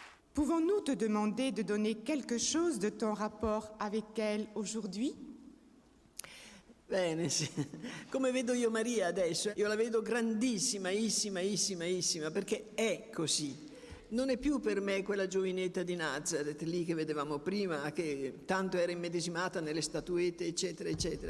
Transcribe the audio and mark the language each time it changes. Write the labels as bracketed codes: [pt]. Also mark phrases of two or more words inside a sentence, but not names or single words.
[fr] Pouvons-nous te demander de donner quelque chose de ton rapport avec elle aujourd'hui? [it] Bene, sì. Come vedo io Maria adesso? Io la vedo grandissimissima, perché è così. Non è più per me quella giovinetta di Nazareth, lì che vedevamo prima, che tanto era immedesimata nelle statuette, eccetera, eccetera.